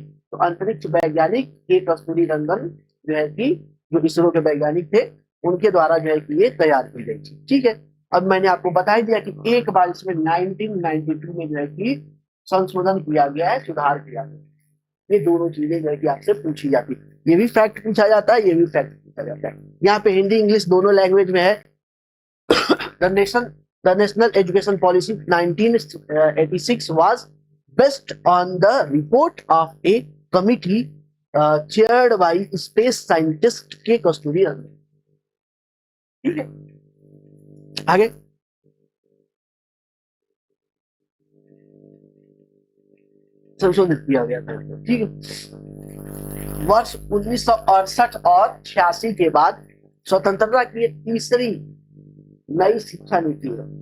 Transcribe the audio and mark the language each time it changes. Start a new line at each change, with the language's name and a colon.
Hindi: तो अंतरिक्ष वैज्ञानिक के कस्तूरी रंगन जो है कि जो इसरो के वैज्ञानिक थे, उनके द्वारा जो है कि ये तैयार की गई थी। ठीक है, अब मैंने आपको बता दिया कि एक बार इसमें 1992 में जो है कि संशोधन किया गया है, सुधार किया गया। ये दोनों चीजें जो है कि आपसे पूछी जाती है, ये भी फैक्ट पूछा जाता है, ये भी फैक्ट पूछा जाता है। यहाँ पे हिंदी इंग्लिश दोनों लैंग्वेज में है।
English: The national education policy 1986 was based on the report of a committee chaired by space scientist K Kasturirangan.
Hindi: ठीक है, आगे संशोधित किया गया था। ठीक है, वर्ष 1968 और 86 के बाद स्वतंत्रता की तीसरी नई शिक्षा नीति है।